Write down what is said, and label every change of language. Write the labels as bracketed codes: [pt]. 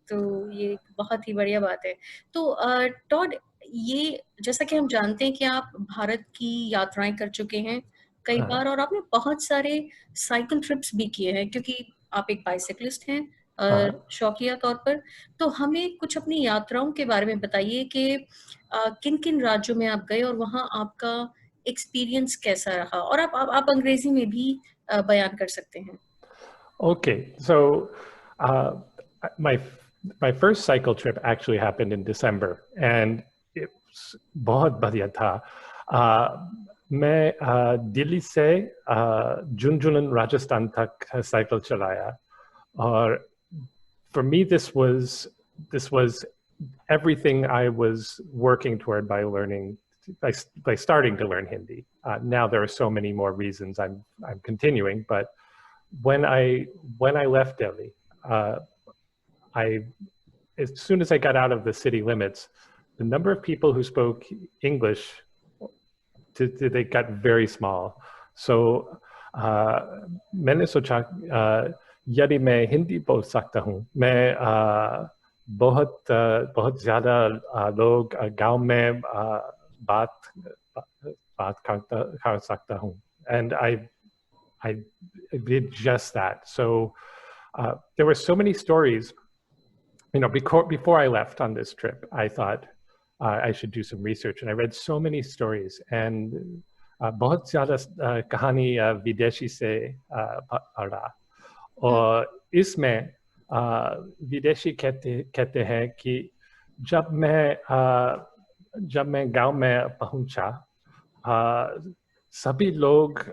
[hi] तो ये एक बहुत ही बढ़िया बात है। तो टॉड, ये जैसा कि हम जानते हैं कि आप भारत की यात्राएँ कर चुके हैं कई बार और आपने बहुत सारे साइकिल ट्रिप्स भी किए हैं क्योंकि आप एक बाइसिक्लिस्ट हैं, शौकिया तौर पर। तो हमें कुछ अपनी यात्राओं के बारे में बताइए कि किन-किन राज्यों में आप गए और वहाँ आपका एक्सपीरियंस कैसा रहा? और आप अंग्रेजी में भी बयान कर सकते हैं। [en] Okay, so uh, my my first cycle trip actually happened in December, and it was [hi] बहुत बढ़िया था. मैं दिल्ली से झुंझुनू राजस्थान तक साइकिल चलाया, [en] और for me this was everything I was working toward by learning by starting to learn Hindi. Now there are so many more reasons I'm continuing, but when I left Delhi, I as soon as I got out of the city limits, the number of people who spoke English they got very small. [hi] So मैंने सोचा यदि मैं हिंदी बोल सकता हूँ, मैं बहुत ज़्यादा लोग गांव में बात कर सकता हूँ, [en] and I did just that. So there were so many stories. You know, before I left on this trip, I thought I should do some research, and I read so many stories. [hi] And बहुत ज़्यादा कहानी विदेशी से पढ़ा, और इसमें विदेशी कहते हैं कि जब मैं गांव में पहुंचा, सभी लोग